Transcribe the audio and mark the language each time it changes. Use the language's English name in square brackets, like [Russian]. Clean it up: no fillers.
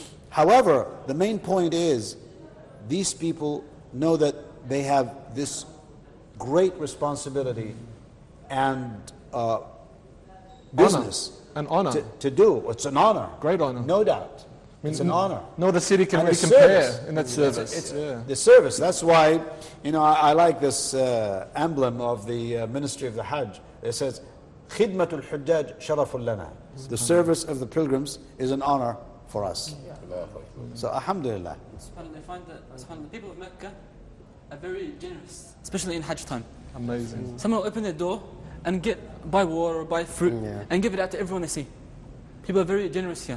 [English] However, the main point is these people know that they have this great responsibility and business honor. To do. It's an honor. Great honor. No doubt. It's an honor. No other city can really compare in that service. It's the service. That's why, you know, I like this emblem of the Ministry of the Hajj. It says, [Arabic] خِدْمَةُ الْحُجَّاجِ شَرَفٌ لَنَا. [English] The service of the pilgrims is an honor for us. So, alhamdulillah. I find that the people of Mecca are very generous, especially in Hajj time. Amazing. Someone will open their door and buy water or buy fruit and give it out to everyone they see. People are very generous here.